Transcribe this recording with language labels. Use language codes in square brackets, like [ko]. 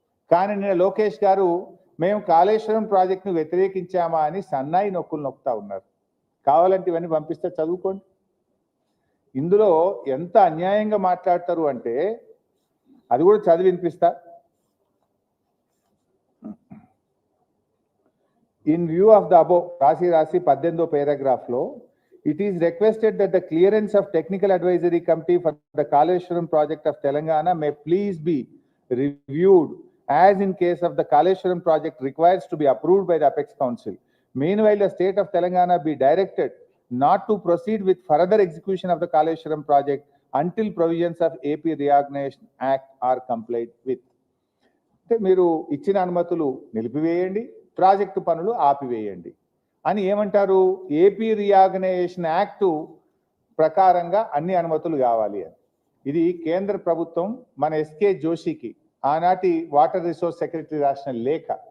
[te] కానీ నిన్న లోకేష్ గారు మేము కాళేశ్వరం ప్రాజెక్టును వ్యతిరేకించామా అని సన్నాయి నొక్కులు నొక్కుతా ఉన్నారు. కావాలంటే ఇవన్నీ పంపిస్తే చదువుకోండి. ఇందులో ఎంత అన్యాయంగా మాట్లాడతారు అంటే అది కూడా చదివి వినిపిస్తా. [en] In view of the above రాసి 18వ paragraph లో it is requested that the clearance of technical advisory committee for the Kaleshwaram project of Telangana may please be reviewed as in case of the Kaleshwaram project requires to be approved by the Apex Council. Meanwhile, the state of Telangana be directed not to proceed with further execution of the Kaleshwaram project until provisions of AP Reorganization Act are complied with. [te] అంటే మీరు ఇచ్చిన అనుమతులు నిలిపివేయండి, project పనులు ఆపివేయండి అని ఏమంటారు? AP reorganisation act ప్రకారంగా అన్ని అనుమతులు కావాలి అని. ఇది కేంద్ర ప్రభుత్వం మన ఎస్కే జోషికి ఆనాటి వాటర్ రిసోర్స్ సెక్రటరీ రాసిన లేఖ.